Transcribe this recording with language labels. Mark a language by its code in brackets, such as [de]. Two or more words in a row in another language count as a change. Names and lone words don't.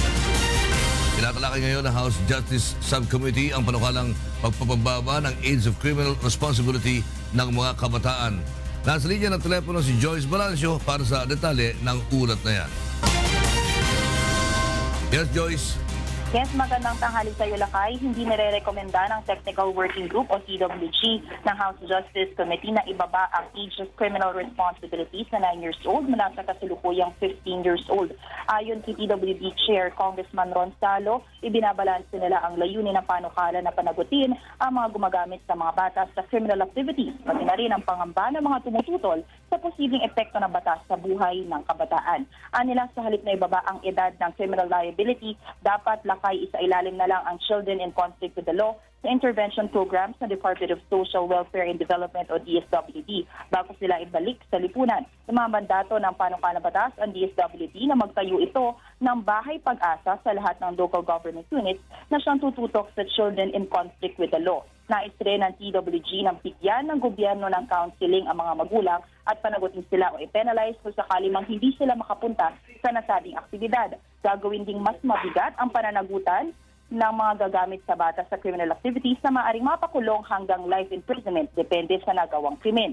[tl] Tinatalakay ngayon ng House Justice Subcommittee ang panukalang pagpapababa ng [en] age of criminal responsibility [tl] ng mga kabataan. Nasa linya ng telepono si Joyce Balancio para sa detalye ng ulat na yan. Yes, Joyce. Yes, magandang tanghali sa iyo, Lakay. Hindi nire-rekomenda ng Technical Working Group o TWG ng House Justice Committee na ibaba ang [en] age of criminal responsibilities [tl] na [en] 9 years old [tl] mula sa kasalukuyang [en] 15 years old. [tl] Ayon kay TWG Chair Congressman Ron Salo, ibinabalanse nila ang layunin ng panukala na panagutin ang mga gumagamit sa mga batas sa [en] criminal activities, [tl] pati na rin ang pangamba ng mga tumututol sa posibleng epekto ng batas sa buhay ng kabataan. Anila sa halip na ibaba ang edad ng [en] criminal liability, [tl] dapat Lakay isa ilalim na lang ang [en] children in conflict with the law [tl] sa [en] intervention programs [tl] ng Department of Social Welfare and Development o DSWD bago sila ibalik sa lipunan. Sa mga mandato ng panukalang batas ang DSWD na magtayo ito ng bahay pag-asa sa lahat ng [en] local government units [tl] na siyang tututok sa [en] children in conflict with the law. [tl] Nais rin ng TWG ng bigyan ng gobyerno ng counseling ang mga magulang at panagutin sila o i-penalize kung sakali mang hindi sila makapunta sa nasabing aktibidad. Gagawin ding mas mabigat ang pananagutan ng mga gagamit sa batas sa [en] criminal activities [tl] na maaaring mapakulong hanggang [en] life imprisonment [tl] depende sa nagawang krimen.